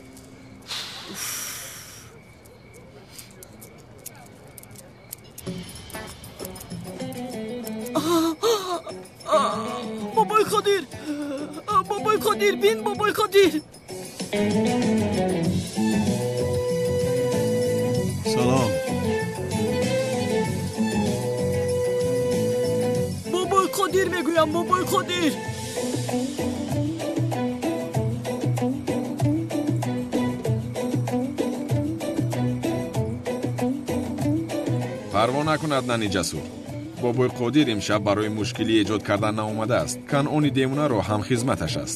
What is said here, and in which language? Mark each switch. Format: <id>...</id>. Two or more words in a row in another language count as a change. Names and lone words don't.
<tg>Бобои Қодир, бобои Қодир, бин бобои Қодир. سلام. Бобои Қодир мегӯям, бобои Қодир. парво накун аднани ҷасур. бобои қодир имшаб барои мушкилӣ эҷод кардан наомадааст. канъони демунаро ҳамхизматаш аст.</tg>